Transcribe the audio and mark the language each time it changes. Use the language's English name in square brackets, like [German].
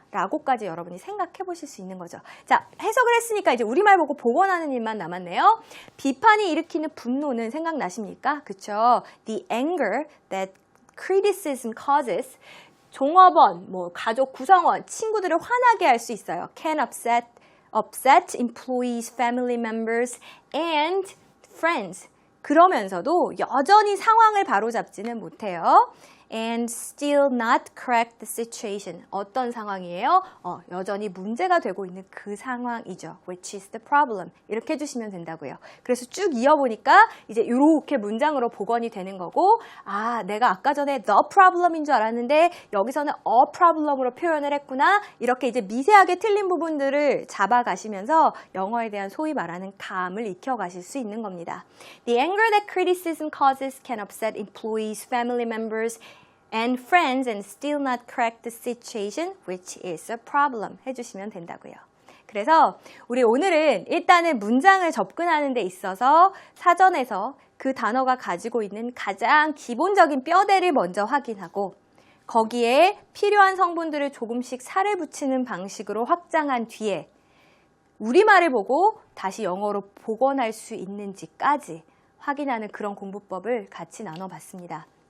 [Korean] 라고까지 여러분이 생각해 보실 수 있는 거죠. 자, 해석을 했으니까 이제 우리말 보고 복원하는 일만 남았네요. 비판이 일으키는 분노는 생각나십니까? 그쵸? [English] The anger that criticism causes, [Korean] 종업원, 가족 구성원, 친구들을 화나게 할 수 있어요. [English] Can upset employees, family members, and friends. [Korean] 그러면서도 여전히 상황을 바로잡지는 못해요. [English] And still not correct the situation. [Korean] 어떤 상황이에요? 여전히 문제가 되고 있는 그 상황이죠. [English] Which is the problem. [Korean] 이렇게 해주시면 된다고요. 그래서 쭉 이어보니까 이제 이렇게 문장으로 복원이 되는 거고, 내가 아까 전에 the problem인 줄 알았는데 여기서는 a problem으로 표현을 했구나. 이렇게 이제 미세하게 틀린 부분들을 잡아가시면서 영어에 대한 소위 말하는 감을 익혀가실 수 있는 겁니다. [English] The anger that criticism causes can upset employees, family members, and friends and still not correct the situation, which is a problem [Korean] 해주시면 된다고요. 그래서 우리 오늘은 일단은 문장을 접근하는 데 있어서 사전에서 그 단어가 가지고 있는 가장 기본적인 뼈대를 먼저 확인하고 거기에 필요한 성분들을 조금씩 살을 붙이는 방식으로 확장한 뒤에 우리말을 보고 다시 영어로 복원할 수 있는지까지 확인하는 그런 공부법을 같이 나눠봤습니다.